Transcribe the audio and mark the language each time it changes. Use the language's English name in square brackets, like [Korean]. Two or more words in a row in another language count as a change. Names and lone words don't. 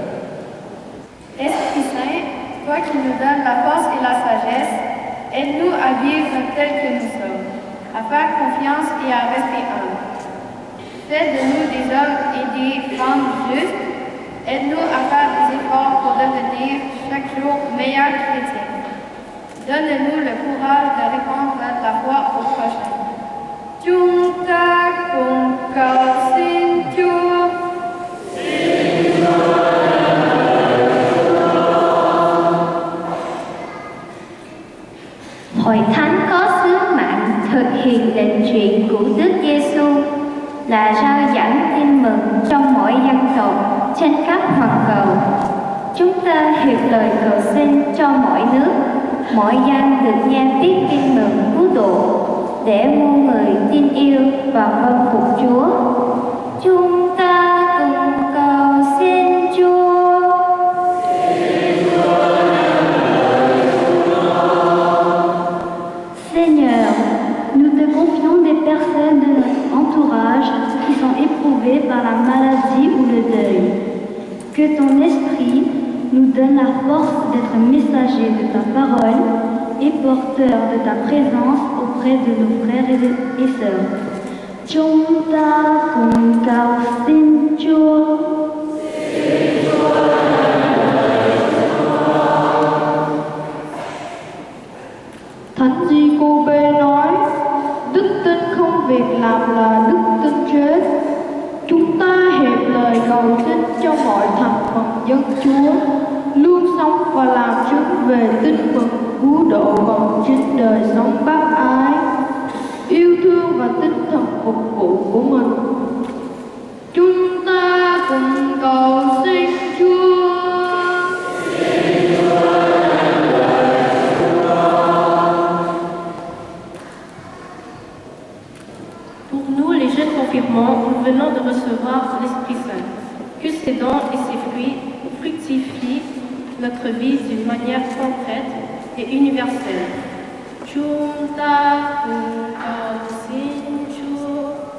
[French] Esprit Saint, toi qui nous donnes la force et la sagesse, aide-nous à vivre tel que nous sommes, à faire confiance et à rester humbles. Fais de nous des hommes et des femmes justes. Aide-nous à faire des efforts pour devenir chaque jour meilleurs chrétiens. Donne-nous le courage de répandre la foi au prochain. [Vietnamese] Chúng ta cùng cầu xin Chúa. Hội thánh có sứ mạng thực hiện lệnh truyền của Đức Giêsu là rao giảng tin mừng trong mọi dân tộc trên khắp hoàn cầu. Chúng ta hiệp lời cầu xin cho mọi nước, mọi dân được nghe biết tin mừng cứu độ, để muôn người tin yêu và vâng phục Chúa. Chúng ta cùng cầu xin Chúa. [French] Seigneur, nous te confions des personnes de notre entourage qui sont éprouvées par la maladie ou le deuil. Que ton esprit nous donne la force d'être messagers de ta parole et porteurs de ta présence auprès de nos frères et sœurs. [Vietnamese] Chúng ta cùng cầu xin Chúa. Thánh Giê-cô-bê nói, đức tin không việc làm là đức tin chết. Chúng ta hiệp lời cầu xin cho mọi thành phần dân Chúa luôn sống và làm chứng về tin mừng cứu độ bằng chính đời sống bác ái, yêu thương và tinh thần phục vụ của mình. Chúng ta cùng cầu xin Chúa. [French] Pour nous, les jeunes confirmants, nous venons de recevoir l'Esprit Saint. Que ces dons et ces fruits fructifient notre vie d'une manière concrète et universelle. [Vietnamese] Chúng ta cùng cầu xin Chúa.